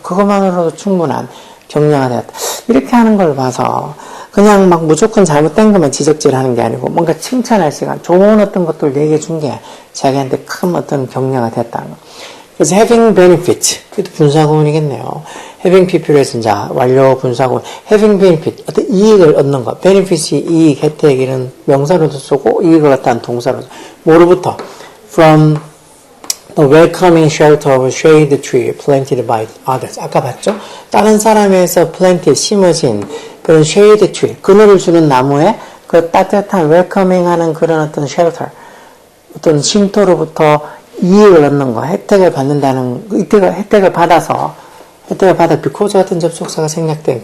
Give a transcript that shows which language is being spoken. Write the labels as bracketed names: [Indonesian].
[Korean] 그것만으로도 충분한 격려가 되었다. 이렇게 하는 걸 봐서 그냥 막 무조건 잘못된 것만 지적질하는 게 아니고 뭔가 칭찬할 시간, 좋은 어떤 것들 얘기해 준 게 자기한테 큰 어떤 격려가 됐다는 거. 그래서 [English] having benefit, [Korean] 이것도 분사구문이겠네요. having pp에서 이제 완료 분사구문, having benefit, 어떤 이익을 얻는 것, benefit이 이익, 혜택 이런 명사로도 쓰고 이익을 얻다는 동사로도. 뭐로부터? [English] From the welcoming shelter of a shade tree planted by others. [Korean] 아까 봤죠? 다른 사람에서 planted, 심어진 그런 [English] shade tree, [Korean] 그늘을 주는 나무에 그 따뜻한 welcoming 하는 그런 어떤 shelter, 어떤 쉼터로부터 이익을 얻는 거, 혜택을 받는다는, 혜택을 받아 because 같은 접속사가 생략된.